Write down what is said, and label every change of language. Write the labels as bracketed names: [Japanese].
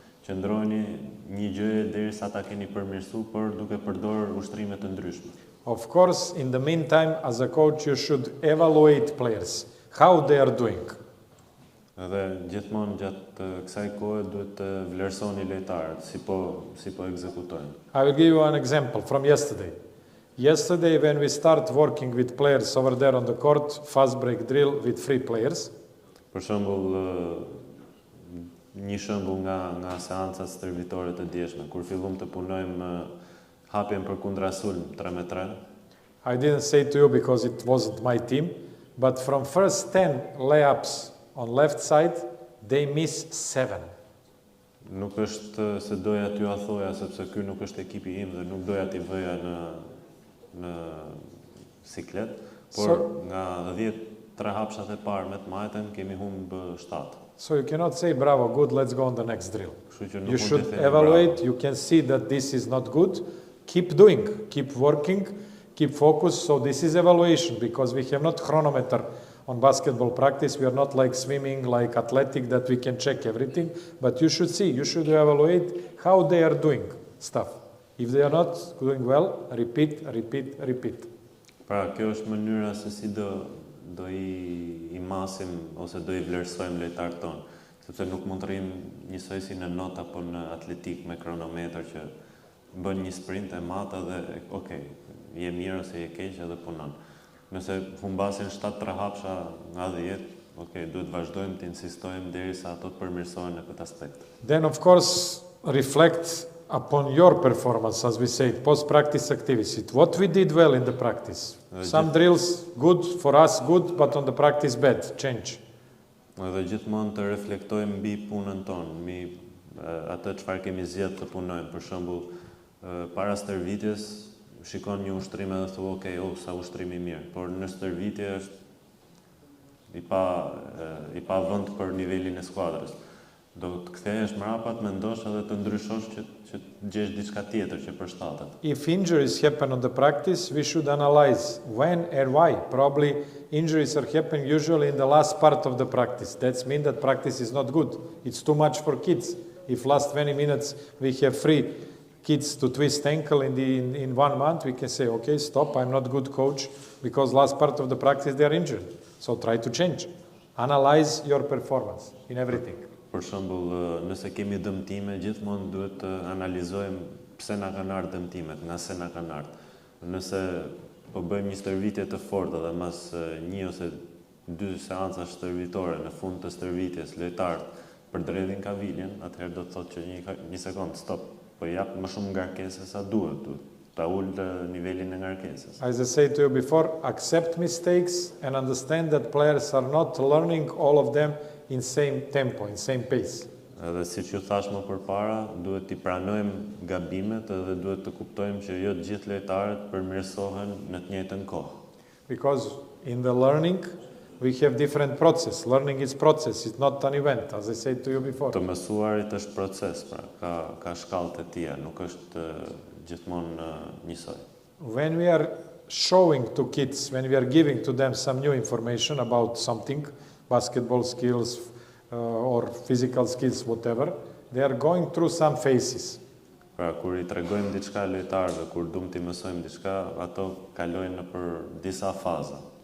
[Albanian] Qëndroni një gjë derisa ta keni përmirësuar, por duke përdorur ushtrime të ndryshme. [English] Of course, in the meantime, as a coach, you should evaluate players, how they are doing. [Albanian] Dhe gjithmonë gjatë kësaj kohe duhet të vlerësoni lojtarët, si po ekzekutojnë. [English] I will give you an example from yesterday. Yesterday, when we start working with players over there on the court, fast break drill with 3 players. [Albanian] Për shembull, një shembull nga seancat stërvitore të dieshme, kur fillum të punojmë hapjen për kundrasulm 3x3. [English] I didn't say to you because it wasn't my team, but from first 10 layups on left side, they miss 7. [Albanian] Nuk është se doja t'ju a thoja sepse ky nuk është ekipi im dhe nuk doja t'i vëja në siklet, por nga 10 hapshat e parë me të majten kemi humbë 7. [English] So you cannot say, bravo, good, let's go on the next drill. [Albanian] Kështu që nuk [English] You [Albanian] mund [English] should [Albanian] të themi [English] evaluate, [Albanian] bravo. [English] you can see that this is not good, keep doing, keep working, keep focus. So this is evaluation because we have not chronometer on basketball practice. We are not like swimming, like athletic that we can check everything, but you should see, you should evaluate how they are doing stuff. If they are not doing well, repeat, repeat, repeat. [Albanian] Pra, kjo është mënyra se si do i masim ose do i vlerësojmë lojtarët tonë, sepse nuk mund të rrim njësoj si në not apo në atletik me kronometër që bën një sprint e mata dhe okay, je mirë ose je keq edhe punon. Nëse humbasin 7 trahapsha nga 10, okay, duhet vazhdojmë të insistojmë derisa ato të përmirësohen në këtë aspekt. [English] Then of course reflect upon your performance, as we say, post-practice activity. What we did well in the practice. Some drills good, for us good, but on the practice bad. Change. [Albanian] Edhe gjithmonë të reflektojmë mbi punën tonë, mbi atë çfarë kemi zgjedhur të punojmë. Për shembull, para stërvitjes shikon një ushtrim edhe thua, okay, sa ushtrim i mirë, por në stërvitje është i pa vend për nivelin e skuadrës. Do të kthehesh mbrapa të mendosh edhe të ndryshosh që të gjesh diçka tjetër që përshtatet. [English] If injuries happen on the practice, we should analyze when and why. Probably injuries are happening usually in the last part of the practice. That means that practice is not good. It's too much for kids. If last 20 minutes we have free kids to twist ankle in 1 month, we can say, okay, stop, I'm not good coach, because last part of the practice they are injured. So try to change. Analyze your performance in everything. [Albanian] Për shembull, nëse kemi dëmtime, gjithmonë duhet të analizojmë pse na kanë ardhur dëmtimet, nga se na kanë ardhur. Nëse po bëjmë një stërvitje të fortë dhe mas 1 ose 2 seanca stërvitore në fund të stërvitjes lojtarët përdredhin kaviljen, atëherë do të thotë që një sekond, stop, po jap më shumë ngarkesë sa duhet, ta ul nivelin e ngarkesës. [English] As I said to you before, accept mistakes and understand that players are not learning all of them in same tempo, in same pace. [Albanian] Edhe siç ju thash më përpara, duhet t'i pranojmë gabimet edhe duhet të kuptojmë që jo të gjithë lojtarët përmirësohen në të njëjtën kohë. [English] Because in the learning we have different process. Learning is process, it's not an event, as I said to you before. [Albanian] Të mësuarit është proces, pra ka shkallët e tija, nuk është gjithmonë njësoj. [English] When we are showing to kids, when we are giving to them some new information about something, basketball skills or physical skills, whatever, they are going through some phases. [Albanian] Pra, kur I tregojmë diçka lojtarëve, kur duam t'i mësojmë diçka, ato kalojnë nëpër disa faza.